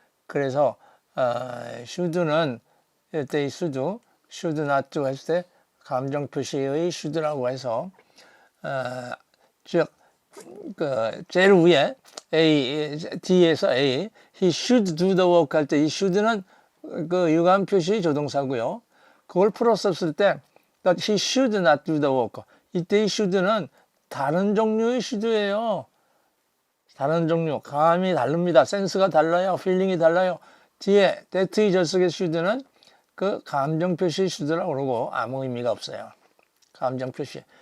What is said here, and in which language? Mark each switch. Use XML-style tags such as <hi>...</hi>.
<ko>그래서 should는 이때</ko> <en>should not do</en> <ko>했을 때 감정 표시의 should라고 해서 즉 그 제일 위에 A, D에서 A,</ko> <en>he should do the work</en> <ko>할 때 이 should는 그 유감 표시 조동사고요. 그걸 풀어 썼을 때</ko> <en>that he should not do the work.</en> <ko>이때 이 should는 다른 종류의 should예요. 다른 종류, 감이 다릅니다. 센스가 달라요. 필링이 달라요. 뒤에 that 이 절석의 should는 그 감정 표시 should라고 그러고 아무 의미가 없어요. 감정 표시.</ko>